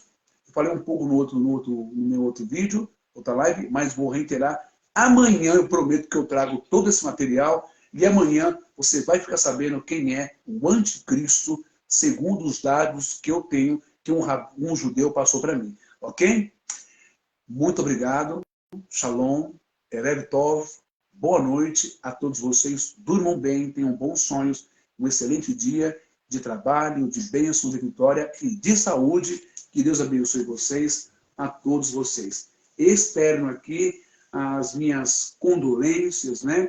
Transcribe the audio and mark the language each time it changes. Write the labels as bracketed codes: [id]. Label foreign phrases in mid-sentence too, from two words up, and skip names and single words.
[pt] Eu falei um pouco no meu outro vídeo, outra live, mas vou reiterar. Amanhã eu prometo que eu trago todo esse material e amanhã você vai ficar sabendo quem é o anticristo, segundo os dados que eu tenho, que um judeu passou para mim. Ok? Muito obrigado. Shalom. [he] Erev Tov. [pt] Boa noite a todos vocês. Durmam bem, tenham bons sonhos, um excelente dia de trabalho, de bênção, de vitória e de saúde. Que Deus abençoe vocês, a todos vocês. Externo aqui as minhas condolências, né?